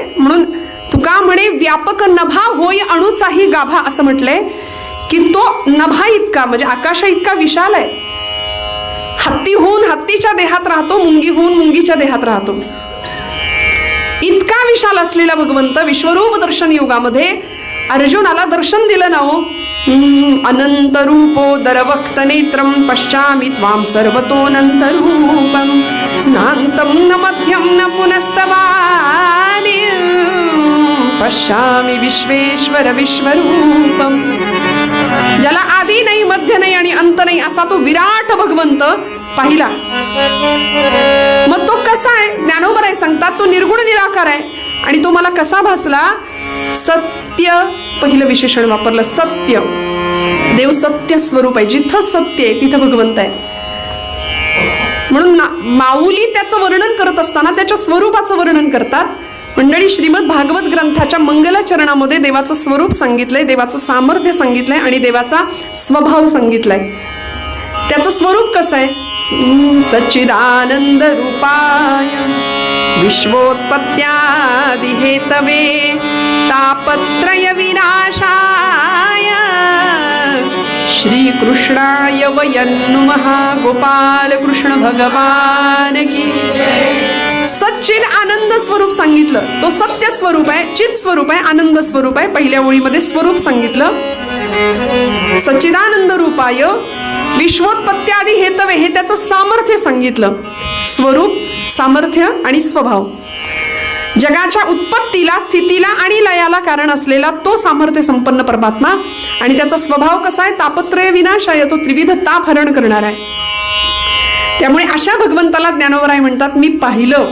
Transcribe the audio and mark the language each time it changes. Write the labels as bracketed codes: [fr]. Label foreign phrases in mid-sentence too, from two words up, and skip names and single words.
[mr] म्हणून तुका म्हणे व्यापक नभा होय अणुचाही गाभा असं म्हटलंय की तो नभा इतका म्हणजे आकाशा इतका विशाल आहे. हत्ती होऊन हत्तीच्या देहात राहतो, मुंगी होऊन मुंगीच्या देहात राहतो. इतका विशाल असलेला भगवंत विश्वरूप दर्शन युगामध्ये अर्जुनाला दर्शन दिलं ना हो. [sa] अनंत रूपो दरवक्त नेत्रम पश्यामि त्वां सर्वतोऽनंत रूपम नान्तं न मध्यं न पुनस्तवादिं पश्यामि विश्वेश्वर विश्वरूपम. [mr] ज्याला आदी नाही, मध्य नाही आणि अंत नाही असा तो विराट भगवंत पाहिला. मग तो कसा आहे, ज्ञानोबराय सांगतात तो निर्गुण निराकार आहे. आणि तो मला कसा भासला, सत्य पहिलं विशेषण वापरलं, सत्य. देव सत्य स्वरूप आहे, जिथं सत्य आहे तिथं भगवंत आहे. म्हणून माऊली त्याचं वर्णन करत असताना त्याच्या स्वरूपाचं वर्णन करतात. मंडळी, श्रीमद भागवत ग्रंथाच्या मंगलाचरणामध्ये देवाचं स्वरूप सांगितलंय, देवाचं सामर्थ्य सांगितलंय आणि देवाचा स्वभाव सांगितलाय. त्याचं स्वरूप कसं आहे, [sa] सच्चिदानंद रूपाय विश्वोत्पत्त्यादि हेतवे तापत्रय विनाशाय श्रीकृष्णाय वयं नमः. [hi] गोपाल कृष्ण भगवान की. [mr] सच्चिद आनंद स्वरूप सांगितलं, तो सत्य स्वरूप आहे, चित स्वरूप आहे, आनंद स्वरूप आहे. पहिल्या ओळीमध्ये स्वरूप सांगितलं, [sa] सच्चिदानंद रूपाय विश्वोत्पत्त्यादि हेतवे, [mr] हे त्याचं सामर्थ्य सांगितलं. स्वरूप, सामर्थ्य आणि स्वभाव. जगाच्या उत्पत्तीला, स्थितीला आणि लयाला कारण असलेला तो सामर्थ्य संपन्न परमात्मा. आणि त्याचा स्वभाव कसा आहे, [sa] तापत्रय विनाशाय, [mr] तो त्रिविध ताप हरण करणार आहे. त्यामुळे अशा भगवंताला ज्ञानोबराय म्हणतात मी पाहिलं.